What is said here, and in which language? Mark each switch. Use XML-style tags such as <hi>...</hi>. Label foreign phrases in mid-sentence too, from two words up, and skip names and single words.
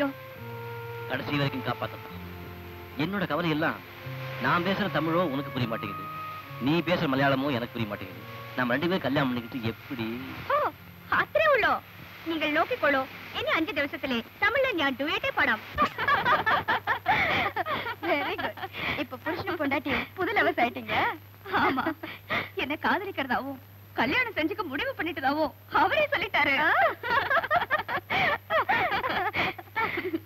<ta>கடைசி வரைக்கும் காப்பாத்தான். என்னோட கவலை எல்லாம் நான் பேசுற தமிழோ உனக்கு புரிய மாட்டேங்குது, நீ பேசுற மலையாளமோ எனக்கு புரிய மாட்டேங்குது. நம்ம 2 பேரும் கல்யாணம் பண்ணிக்கிட்டு எப்படி?</ta> <ml>അത്രേ ഉള്ളോ? നിങ്ങൾ നോക്കിക്കോളൂ, ഇനി 5 ദിവസത്തിലെ തമിഴിൽ ഞാൻ ഡുവേറ്റേ പാടാം.</ml> <en>Very good.</en> <ta>இப்ப புருஷன் பொண்டாட்டி புது லவர்ஸ் ஆயிட்டீங்க. ஆமா, என்ன காதலிக்கிறதாவும் கல்யாணம் செஞ்சுக்க முடிவு பண்ணிட்டதாவும் அவரே சொல்லிட்டாரு.</ta>